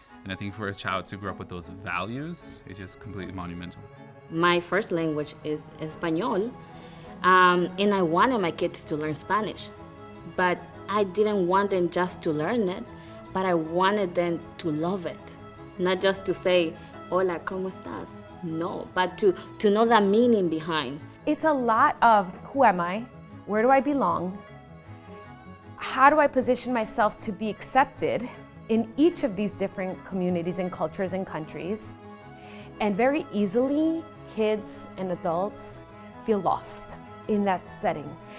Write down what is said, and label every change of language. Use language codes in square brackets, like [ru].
[en] And I think for a child to grow up with those values is just completely monumental. My first language is Espanol, and I wanted my kids to learn Spanish, but I didn't want them just to learn it, but I wanted them to love it. Not just to say, [es] "Hola, ¿cómo estás?" [en] No, but to know the meaning behind. It's a lot of who am I? Where do I belong? How do I position myself to be accepted in each of these different communities and cultures and countries? And very easily, kids and adults feel lost in that setting.